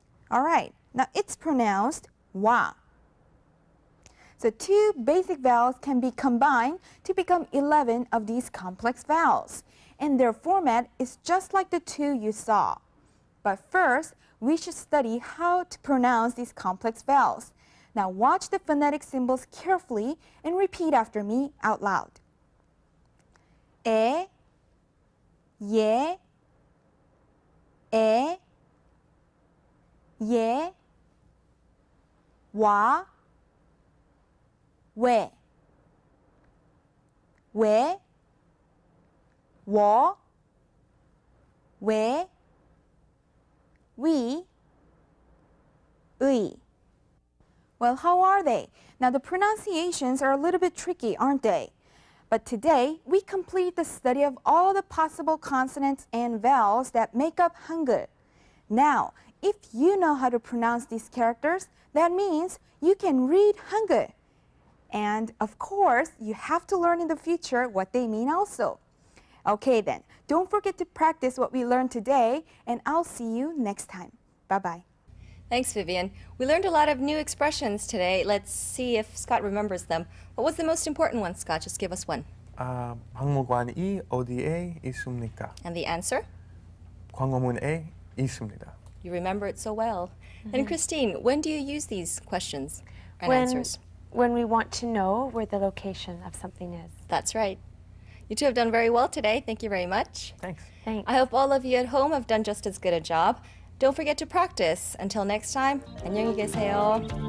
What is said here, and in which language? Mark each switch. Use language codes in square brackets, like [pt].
[en] All right, now it's pronounced 와. So two basic vowels can be combined to become 11 of these complex vowels. And their format is just like the two you saw. But first, we should study how to pronounce these complex vowels. Now watch the phonetic symbols carefully and repeat after me out loud. [ko] 에, 예, 에, 예, 와, 왜, 워, 왜, 위, 의. [en] Well, how are they? Now the pronunciations are a little bit tricky, aren't they? But today, we complete the study of all the possible consonants and vowels that make up Hangul. Now, if you know how to pronounce these characters, that means you can read Hangul. And of course, you have to learn in the future what they mean also. Okay then, don't forget to practice what we learned today, and I'll see you next time. Bye-bye. Thanks, Vivian. We learned a lot of new expressions today. Let's see if Scott remembers them. What was the most important one, Scott? Just give us one. [ko] 박물관이 어디에 있습니까? [en] And the answer? [ko] 광화문에 있습니다. [en] You remember it so well. And Christine, when do you use these questions and answers? When we want to know where the location of something is. That's right. You two have done very well today. Thank you very much. Thanks. Thanks. I hope all of you at home have done just as good a job. Don't forget to practice. Until next time, [ko] 안녕히 계세요.